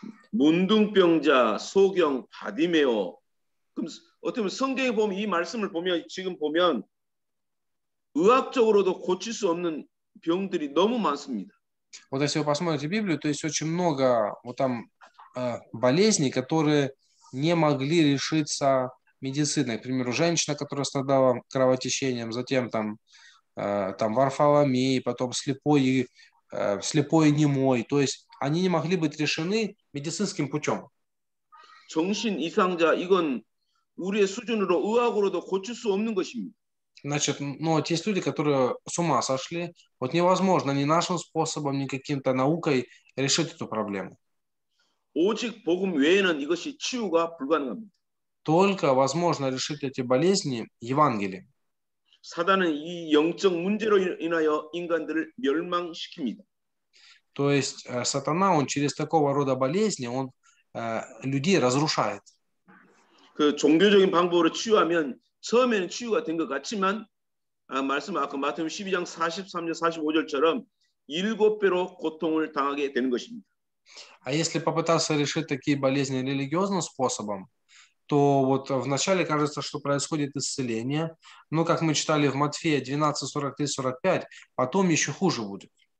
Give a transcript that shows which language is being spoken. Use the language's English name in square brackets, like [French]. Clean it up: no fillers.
[Korean] 문둥병자, 소경, 바디메오. 그럼 어떻게 보면 성경에 보면 이 말씀을 보면 지금 보면 의학적으로도 고칠 수 없는 병들이 너무 많습니다. [Russian] Вот если вы посмотрите Библию, то есть очень много вот там болезней, которые не могли решиться медициной. К примеру, женщина, которая страдала кровотечением, затем там Варфоломей, потом слепой и немой. То есть они не могли быть решены медицинским путем. [Korean] 정신 이상자 이건 우리의 수준으로 의학으로도 고칠 수 없는 것입니다. [Russian] Значит, вот есть люди, которые с ума сошли. Вот невозможно ни нашим способом, ни каким-то наукой решить эту проблему. [Korean] 오직 복음 외에는 이것이 치유가 불가능합니다. [Russian] Только возможно решить эти болезни Евангелием. [Korean] 사단은 이 영적 문제로 인하여 인간들을 멸망시킵니다. [Russian] То есть сатана, он через такого рода болезни, он людей разрушает. [Korean] 그 종교적인 방법으로 치유하면 처음에는 치유가 된 것 같지만 말씀 아까 마태복음 12장 43절 45절처럼 7배로 고통을 당하게 되는 것입니다. [Russian] А если попытаться решить такие болезни религиозным способом, то вот вначале кажется, что происходит исцеление, но, как мы читали в Матфея 12:43-45, потом еще хуже будет.